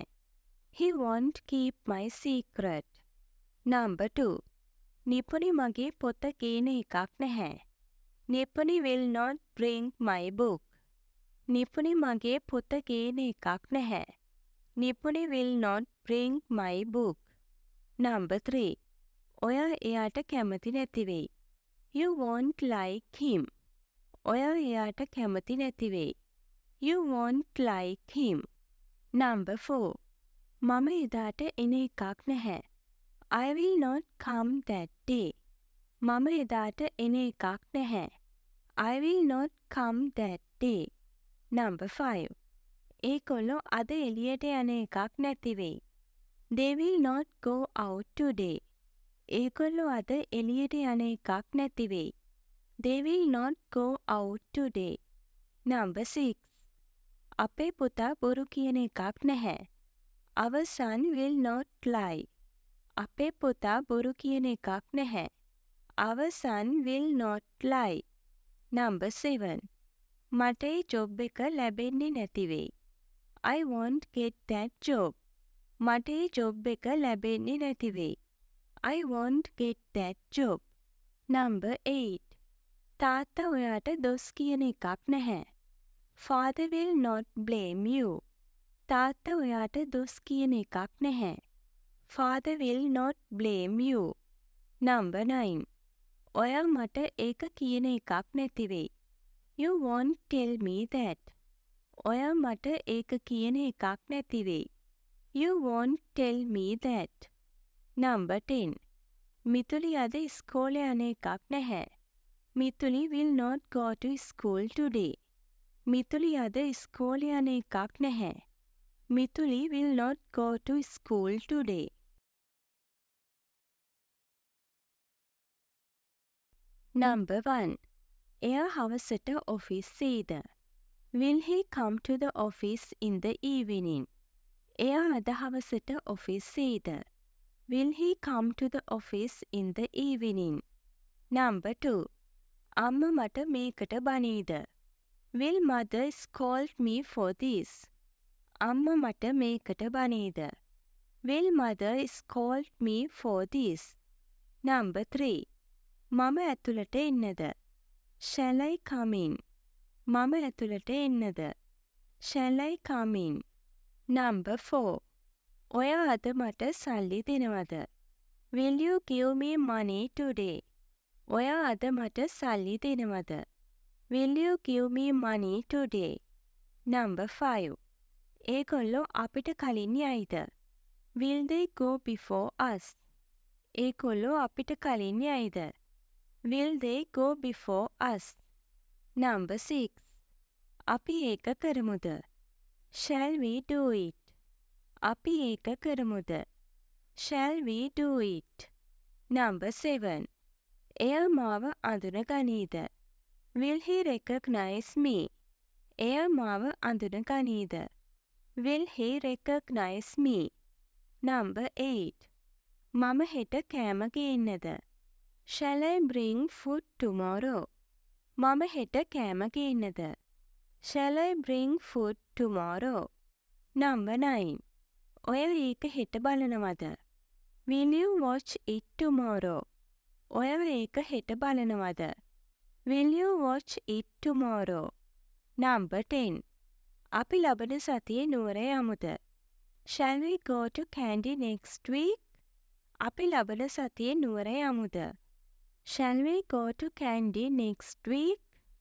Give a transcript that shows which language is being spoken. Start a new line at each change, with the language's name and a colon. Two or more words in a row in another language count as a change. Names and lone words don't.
English: He won't keep my secret. Number 2.
Sinhala: නිපුණි මගේ පොත ගේන එකක් නැහැ.
English: නිපුණි will not bring my book.
Sinhala: නිපුණි මගේ පොත ගේන එකක් නැහැ.
English: නිපුණි will not bring my book. Number 3.
Sinhala: ඔයා එයාට කැමති නැති වෙයි.
English: You won't like him.
Sinhala: ඔයා එයාට කැමති නැති වෙයි.
English: You won't like him. Number 4.
Sinhala: මම එදාට එන එකක් නැහැ.
English: I will not come that day.
Sinhala: මම එදාට එන එකක් නැහැ.
English: I will not come that day. Number 5.
Sinhala: ඒගොල්ලෝ අද එළියට යන එකක් නැති වෙයි.
English: They will not go out today.
Sinhala: ඒගොල්ලෝ අද එළියට යන එකක් නැති වෙයි.
English: They will not go out today. Number 6.
Sinhala: අපේ පුතා බොරු කියන එකක් නැහැ.
English: Our son will not lie.
Sinhala: අපේ පුතා බොරු කියන එකක් නැහැ.
English: Our son will not lie. Number 7.
Sinhala: මට ඒ ජොබ් එක ලැබෙන්නේ නැති වෙයි.
English: I won't get that job.
Sinhala: මට ඒ ජොබ් එක ලැබෙන්නේ නැති වෙයි.
English: I won't get that job. Number 8.
Sinhala: තාත්තා ඔයාට දොස් කියන එකක් නැහැ.
English: Father will not blame you.
Sinhala: තාත්තා ඔයාට දොස් කියන එකක් නැහැ.
English: Father will not blame you. Number 9.
Sinhala: ඔයා මට ඒක කියන එකක් නැති වෙයි.
English: You won't tell me that.
Sinhala: ඔයා මට ඒක කියන එකක් නැති වෙයි.
English: You won't tell me that. Number 10.
Sinhala: මිතුලි අද ඉස්කෝලේ යන එකක් නැහැ.
English: මිතුලි will not go to school today.
Sinhala: මිතුලි අද ඉස්කෝලේ යන එකක් නැහැ.
English: මිතුලි will not go to school today. Number 1.
Sinhala: එයා හවසට ඔෆිස් එයිද?
English: Will he come to the office in the evening?
Sinhala: එයා අද හවසට ඔෆිස් එයිද?
English: Will he come to the office in the evening? Number 2.
Sinhala: අම්මා මට මේකට බනීද?
English: Will mother scold me for this?
Sinhala: අම්මා මට මේකට බනීද?
English: Will mother scold me for this? Number 3.
Sinhala: මම ඇතුළට එන්නද?
English: Shall I come in?
Sinhala: මම ඇතුළට එන්නද?
English: Shall I come in? Number 4.
Sinhala: ඔයා අද මට සල්ලි දෙනවද?
English: Will you give me money today?
Sinhala: ඔයා අද මට සල්ලි දෙනවද?
English: Will you give me money today? Number 5.
Sinhala: ඒගොල්ලෝ අපිට කලින් යයිද?
English: Will they go before us?
Sinhala: ඒගොල්ලෝ අපිට කලින් යයිද?
English: Will they go before us? Number 6.
Sinhala: අපි ඒක කරමුද?
English: Shall we do it?
Sinhala: අපි ඒක කරමුද?
English: Shall we do it? Number 7.
Sinhala: එයා මාව අඳුන ගනීද?
English: Will he recognize me?
Sinhala: එයා මාව අඳුන ගනීද?
English: Will he recognize me? Number 8.
Sinhala: මම හෙට කෑම ගේන්නද?
English: Shall I bring food tomorrow?
Sinhala: මම හෙට කෑම ගේන්නද?
English: Shall I bring food tomorrow? Number 9.
Sinhala: ඔයා ඒක හෙට බලනවද?
English: Will you watch it tomorrow?
Sinhala: ඔයා ඒක හෙට බලනවද?
English: Will you watch it tomorrow? Number 10.
Sinhala: අපි ලබන සතියේ නුවර යමුද?
English: Shall we go to Kandy next week?
Sinhala: අපි ලබන සතියේ නුවර යමුද?
English: Shall we go to Kandy next week?